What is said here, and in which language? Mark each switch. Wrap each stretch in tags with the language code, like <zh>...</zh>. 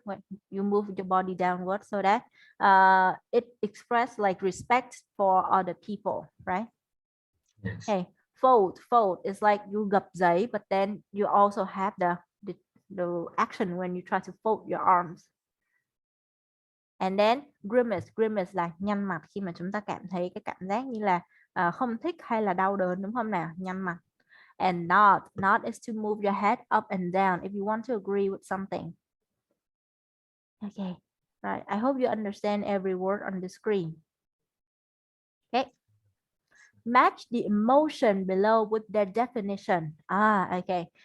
<en>When you move your body downward, so that it express like respect for other people, right? Yes. Okay, fold is like you</en> <vi>gập giấy,</vi> <en>but then you also have the action when you try to fold your arms.</en> <vi>And then grimace là nhăn mặt khi mà chúng ta cảm thấy cái cảm giác như là không thích hay là đau đớn, đúng không nào? Nhăn mặt.</vi> <en>And nod is to move your head up and down if you want to agree with something. Okay, right. I hope you understand every word on the screen. Okay. Match the emotion below with their definition. Okay.</en>